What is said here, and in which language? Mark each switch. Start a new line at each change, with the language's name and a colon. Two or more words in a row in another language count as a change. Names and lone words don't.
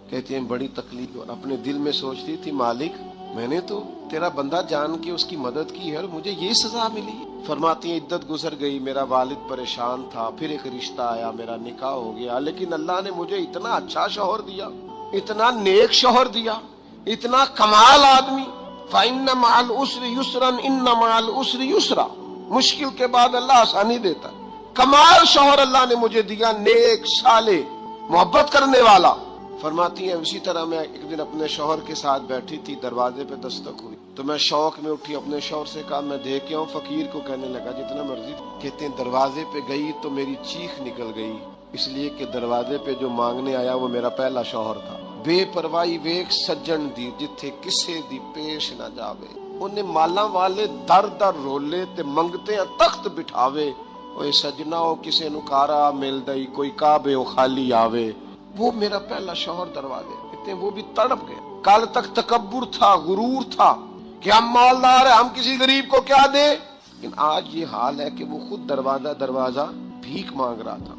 Urdu: کہتی ہے بڑی تکلیف، اور اپنے دل میں سوچتی تھی مالک میں نے تو تیرا بندہ جان کے اس کی مدد کی ہے اور مجھے یہ سزا ملی۔ فرماتی ہیں عدت گزر گئی، میرا والد پریشان تھا، پھر ایک رشتہ آیا، میرا نکاح ہو گیا، لیکن اللہ نے مجھے اتنا اچھا شوہر دیا، اتنا نیک شوہر دیا، اتنا کمال آدمی۔
Arabic: فَإِنَّ مَعَ الْعُسْرِ يُسْرًا إِنَّ مَعَ الْعُسْرِ يُسْرًا،
Urdu: مشکل کے بعد اللہ آسانی دیتا ہے۔ کمال شوہر اللہ نے مجھے دیا، نیک، صالح، محبت کرنے والا۔ فرماتی ہیں اسی طرح میں ایک دن اپنے شوہر کے ساتھ بیٹھی تھی، دروازے پہ دستک ہوئی تو میں شوق میں اٹھی، اپنے شوہر سے کہا میں دیکھ کے آؤں؟ فقیر کو کہنے لگا جتنا مرضی۔ کہتے ہیں دروازے پہ گئی تو میری چیخ نکل گئی، اس لیے کہ دروازے پہ جو مانگنے آیا وہ میرا پہلا شوہر تھا۔
Punjabi: بے پرواہی ویک سجن دی جتھے کسے دی پیش نہ جاوے، انہیں مالا والے در در رولے تے منگتے تخت بٹھاوے، اوے سجنا او کسے نو کارا مل دئی، کوئی کعبے او خالی آوے۔
Urdu: وہ میرا پہلا شوہر دروازے، کہتے ہیں وہ بھی تڑپ گئے۔ کل تک تکبر تھا، غرور تھا کہ ہم مالدار ہیں، ہم کسی غریب کو کیا دیں، لیکن آج یہ حال ہے کہ وہ خود دروازہ بھیک مانگ رہا تھا۔